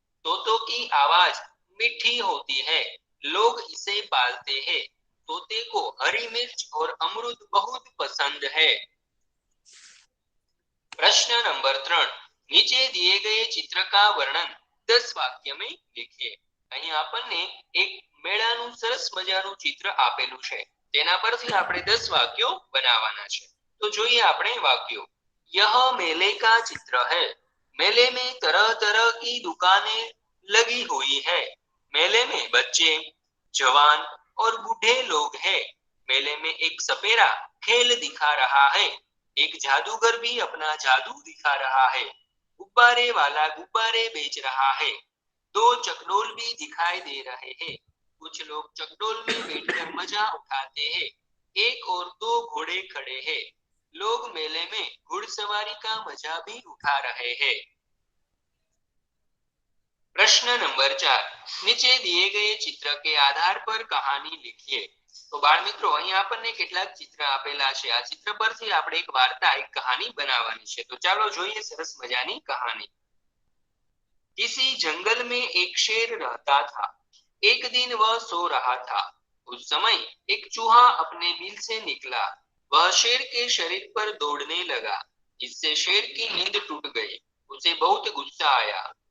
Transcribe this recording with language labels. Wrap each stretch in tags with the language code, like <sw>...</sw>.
<hi>तोतों की आवाज मीठी होती है। लोग इसे पालते हैं। तोते को हरी मिर्च और अमरूद बहुत पसंद है। प्रश्न नंबर 3, नीचे दिए गए चित्र का वर्णन 10 वाक्य में लिखिए।</hi> <gu>અહીં આપણને એક મેળાનું સરસ મજાનું ચિત્ર આપેલું છે। તેના પરથી આપણે 10 વાક્યો બનાવવાના છે। તો જોઈએ આપણે વાક્યો।</gu> <hi>यह मेले का चित्र है। मेले में तरह तरह की दुकानें लगी हुई है। मेले में बच्चे, जवान और बूढ़े लोग हैं। मेले में एक सपेरा खेल दिखा रहा है। एक जादूगर भी अपना जादू दिखा रहा है। गुब्बारे वाला गुब्बारे बेच रहा है। 2 चकडोल भी दिखाई दे रहे हैं। कुछ लोग चकडोल में बैठकर मजा उठाते हैं। 1 और 2 घोड़े खड़े हैं। लोग मेले में घुड़सवारी का मजा भी उठा रहे हैं। प्रश्न नंबर 4, नीचे दिए गए चित्र के आधार पर कहानी लिखिए। तो बाळ मित्रों,</hi> <gu>અહીં આપણને કેટલાક ચિત્ર આપેલા છે। આ ચિત્ર પરથી આપણે એક વાર્તા, એક કહાની બનાવવાની છે। તો ચાલો જોઈએ સરસ મજાની કહાની।</gu> <hi>किसी जंगल में एक शेर रहता था। एक दिन वह सो रहा था। उस समय एक चूहा अपने बिल से निकला। वह शेर के शरीर पर दौड़ने लगा। इससे शेर की नींद टूट गई। उसे बहुत गुस्सा आया।</hi>